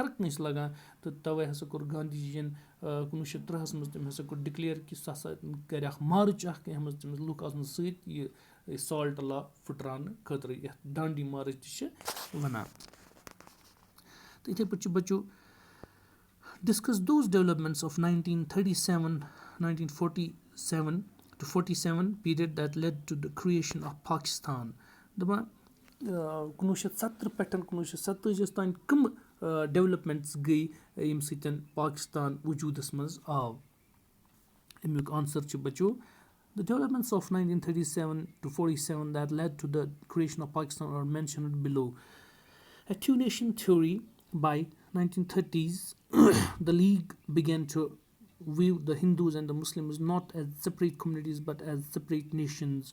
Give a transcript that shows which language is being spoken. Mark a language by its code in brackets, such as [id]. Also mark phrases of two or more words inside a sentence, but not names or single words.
[ks] ہر کٲنٛسہِ لَگان تہٕ تَوَے ہَسا کوٚر گاندھی جی یَن 1903 منٛز تٔمۍ ہَسا کوٚر ڈِکلیَر کہِ سُہ ہَسا کَرِ اَکھ مارٕچ اَکھ یَتھ منٛز تٔمِس لُکھ آسان سۭتۍ یہِ سالٹ لا پھٕٹراونہٕ خٲطرٕ یَتھ ڈانڈی مارٕچ تہِ چھِ وَنان تہٕ یِتھَے پٲٹھۍ چھِ بَچو [en] discuss those developments of 1947 to 47 period that led to the creation of Pakistan. [ks] دَپان 1970 پٮ۪ٹھ 1947 تانۍ کٕم ڈٮ۪ولَپمٮ۪نٛٹٕس گٔے ییٚمہِ سۭتۍ پاکِستان وجوٗدَس منٛز آو اَمیُک آنسَر چھُ بَچو [en] The developments of 1937 to 47 that led to the creation of Pakistan are mentioned below. Attenuation theory by 1930s, the League began to view the Hindus and the Muslims not as separate communities but as separate nations.